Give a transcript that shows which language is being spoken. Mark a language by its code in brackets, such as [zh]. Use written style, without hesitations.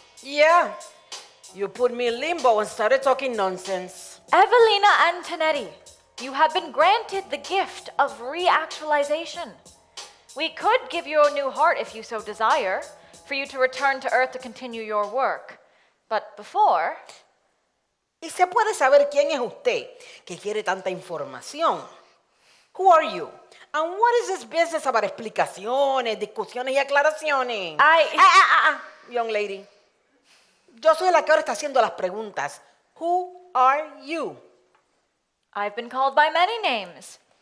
[en] Yeah, you put me in limbo and started talking nonsense. Evelina Antonetty, you have been granted the gift of reactualization. We could give you a new heart if you so desire, for you to return to Earth to continue your work. But before... [es] ¿Y se puede saber quién es usted que quiere tanta información? [en] Who are you? And what is this business about [es] explicaciones, discusiones y aclaraciones? [en] Young lady. [es] Yo soy la que ahora está haciendo las preguntas. [en] Who are you? I've been called by many names.